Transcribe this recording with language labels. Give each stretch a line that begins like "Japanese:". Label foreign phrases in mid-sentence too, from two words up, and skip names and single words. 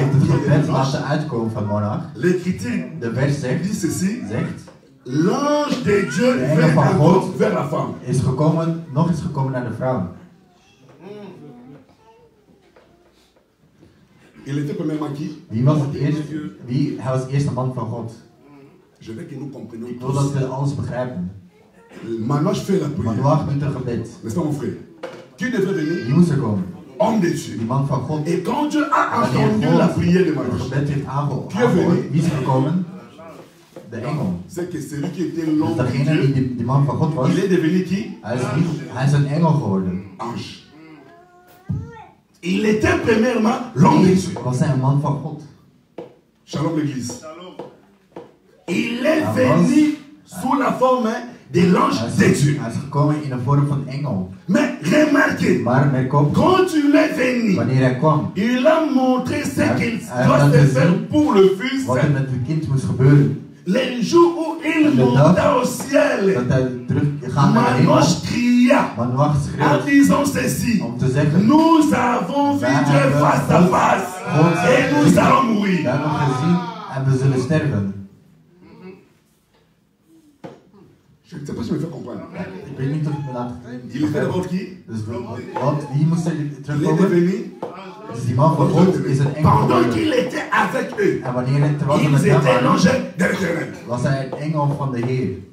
Dutch: heeft het
French: prière de
Dutch: gebed Manoach. laten uitkomen van Manoach.
French: L'Écriture
Dutch: De vers zegt,
French: dit ceci.
Dutch: zegt,
French: L'ange de Dieu
Dutch: De engel
French: vint
Dutch: van
French: encore
Dutch: God
French: vers la femme.
Dutch: is gekomen, nog eens gekomen naar de vrouw.
French: Il était premièrement qui?
Dutch: Wie was het eerst? Hij was de eerste man van God.
French: Je veux que nous comprenions
Dutch: Ik wil dat
French: tous.
Dutch: we alles begrijpen.
French: Manoach fait la prière.
Dutch: Manoach doet een gebed.
French: N'est-ce pas mon frère? Qui devrait venir?
Dutch: Wie moest er komen?
French: Homme de
Dutch: Die
French: Dieu.
Dutch: man van God.
French: Et quand Dieu a
Dutch: Wanneer
French: entendu la
Dutch: God
French: prière de
Dutch: het
French: Manoach,
Dutch: gebed heeft aangehoord,
French: venu?
Dutch: wie is er gekomen? De engel.
French: c'est que celui qui était
Dutch: Dus
French: l'homme de
Dutch: degene
French: Dieu,
Dutch: die man van God was,
French: il est devenu qui?
Dutch: hij is een engel geworden.
French: Ange. Il était premièrement l'homme de Dieu.
Dutch: Was hij een man van God?
French: Shalom l'église. Il est Ah, venu sous la forme de l'ange de Dieu.
Dutch: Hij is gekomen in de vorm van engel.
French: Mais remarquez,
Dutch: Maar merk op,
French: quand il est venu,
Dutch: wanneer hij kwam,
French: il a montré ce
Dutch: Hij-
French: qu'il
Dutch: hij
French: doit
Dutch: heeft
French: se
Dutch: laten
French: faire
Dutch: zien
French: pour le Fils.
Dutch: wat er met het kind moest gebeuren.
French: Les jours où il
Dutch: En de
French: monta
Dutch: dag
French: au ciel,
Dutch: dat hij terug gaat naar de hemel,
French: Manoach cria
Dutch: Manoach en schreeuwt
French: disant ceci:
Dutch: om te zeggen,
French: nous avons vu
Dutch: Wij
French: Dieu
Dutch: hebben
French: face à
Dutch: God-
French: face
Dutch: God
French: et nous
Dutch: gezien.
French: allons
Dutch: we
French: mourir.
Dutch: hebben gezien en we zullen sterven.
French: Je ne sais pas si je me fais comprendre.
Dutch: Ik weet niet of ik me laat
French: Il était d'abord qui?
Dutch: Dus want wie moest er
French: Il est
Dutch: terugkomen?
French: devenu
Dutch: Dus die man van God is een engel
French: pendant
Dutch: geworden.
French: qu'il était avec eux.
Dutch: En wanneer het terwijl ze
French: Ils
Dutch: met hem
French: étaient
Dutch: waren,
French: l'ange de l'Éternel.
Dutch: Was hij een engel van de Heer.